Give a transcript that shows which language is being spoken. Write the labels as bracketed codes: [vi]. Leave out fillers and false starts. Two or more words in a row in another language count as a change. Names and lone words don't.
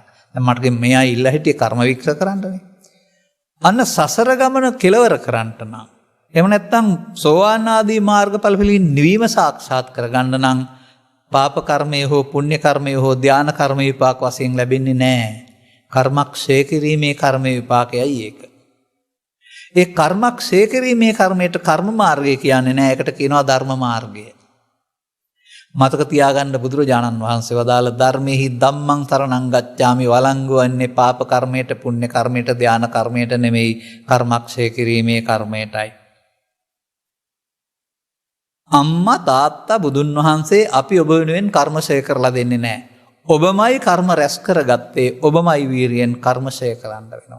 [si] දැන් මට මෙයා ඉල්ලා හිටියේ කර්ම වික්ෂ කරන්නනේ. අන්න සසර ගමන කෙලවර කරන්නට නම් එහෙම නැත්නම් සෝවාන් ආදී මාර්ගඵල පිළින් නිවීම සාක්ෂාත් කරගන්න නම් පාප කර්මය හෝ පුණ්‍ය කර්මය හෝ ධාන කර්ම විපාක වශයෙන් ලැබෙන්නේ නැහැ. කර්මක්ෂය කිරීමේ කර්ම විපාකයයි ඒක. ඒ කර්මක්ෂය කිරීමේ කර්මයට කර්ම මාර්ගය කියන්නේ නැහැ. ඒකට කියනවා ධර්ම මාර්ගය. මතක තියාගන්න බුදුරජාණන් වහන්සේ වදාළ ධර්මෙහි [pi] ධම්මං සරණං ගච්ඡාමි [si] වළංගු වන්නේ පාප කර්මයට පුණ්‍ය කර්මයට ධාන කර්මයට නෙමෙයි කර්මක්ෂය කිරීමේ කර්මයටයි. අම්මා තාත්තා බුදුන් වහන්සේ අපි ඔබ වෙනුවෙන් කර්මශය කරලා දෙන්නේ නැහැ. ඔබමයි කර්ම රැස් කරගත්තේ ඔබමයි වීරියෙන් කර්මශය කරන්න වෙනවා.